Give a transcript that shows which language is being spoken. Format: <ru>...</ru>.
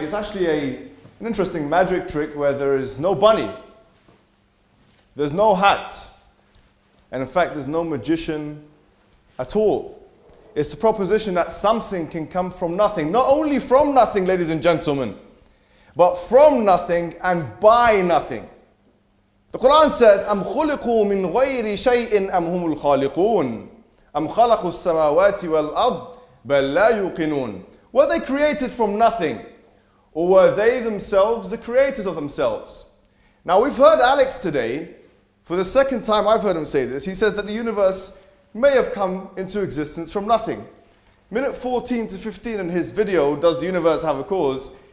<en>It's actually an interesting magic trick where there is no bunny. There's no hat. And in fact, there's no magician at all. It's the proposition that something can come from nothing. Not only from nothing, ladies and gentlemen, but from nothing and by nothing. The Quran says,</en> <ar>أَمْ خُلِقُوا مِنْ غَيْرِ شَيْءٍ أَمْ هُمُ الْخَالِقُونَ أَمْ خَلَقُوا السَّمَاوَاتِ وَالْأَرْضِ بَلْ لَا يُوقِنُونَ.</ar> <en>Were they created from nothing? Or were they themselves the creators of themselves? Now we've heard Alex today, for the second time I've heard him say this, he says that the universe may have come into existence from nothing. Minute 14 to 15 in his video, Does the Universe Have a Cause?</en>